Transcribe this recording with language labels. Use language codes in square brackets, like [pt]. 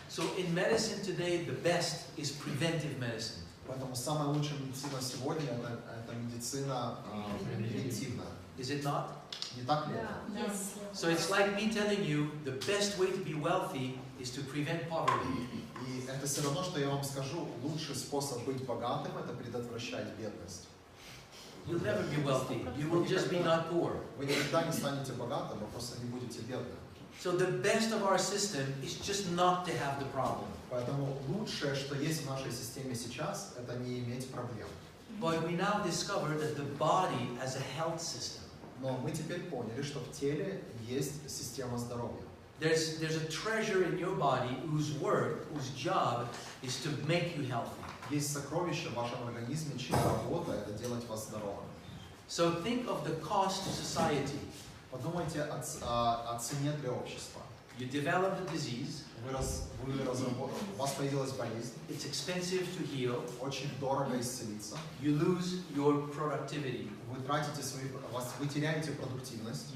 [en] So in medicine today, the best is preventive medicine. [ru] Поэтому самая лучшая медицина сегодня это медицина превентивная. [en] Is it not? [ru] Не так ли это? [en] Yes. So it's like me telling you the best way to be wealthy is to prevent poverty. [ru] И это все равно, что я вам скажу, лучший способ быть богатым – это предотвращать бедность. [en] You'll never be wealthy. You will just be not poor. [ru] Вы никогда не станете богатым, вы просто не будете бедным. [en] So the best of our system is just not to have the problem. [ru] Поэтому лучшее, что есть в нашей системе сейчас, это не иметь проблем. [en] But we now discover that the body as a health system. [ru] Но мы теперь поняли, что в теле есть система здоровья. [en] There's a treasure in your body whose work, whose job is to make you healthy. [ru] Есть сокровища в вашем организме, чья работа – это делать вас здоровым. [en] So think of the cost to society. [ru] Подумайте о цене для общества. [en] You develop the disease. [ru] У вас появилась болезнь. [en] It's expensive to heal. [ru] Очень дорого исцелиться. [en] You lose your productivity. [ru] Вы теряете продуктивность.